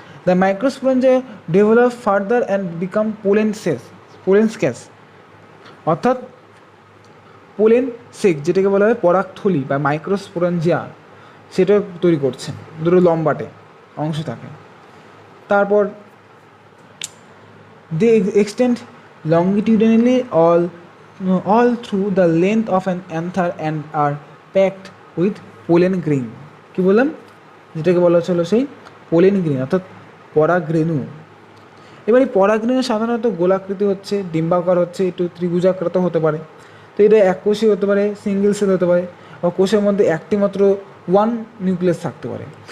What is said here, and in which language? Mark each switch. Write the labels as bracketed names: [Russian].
[English] the microsporangia develop further and become pollen sacs, [Bangla] অর্থাৎ pollen সেক যেটাকে বলা হয় পরাগথলি বা মাইক্রোস্পোরেঞ্জিয়া, সেটা তৈরি করছে, দুটো লম্বাটে অংশ থাকে। [English] তারপর they extend longitudinally all through the length of an anther and are packed with pollen grain. [Bangla] কি বললাম, যেটাকে বলা হচ্ছিল সেই পোলেন গ্রেন, অর্থাৎ পরাগরেণু। এবার এই পরাগরেণু সাধারণত গোলাকৃতি হচ্ছে, ডিম্বাকার হচ্ছে, একটু ত্রিভুজাকৃত হতে পারে। তো এটা এককোষী হতে পারে, সিঙ্গেল সেল হতে পারে, বা কোষের মধ্যে একটি মাত্র 1 নিউক্লিয়াস থাকতে পারে।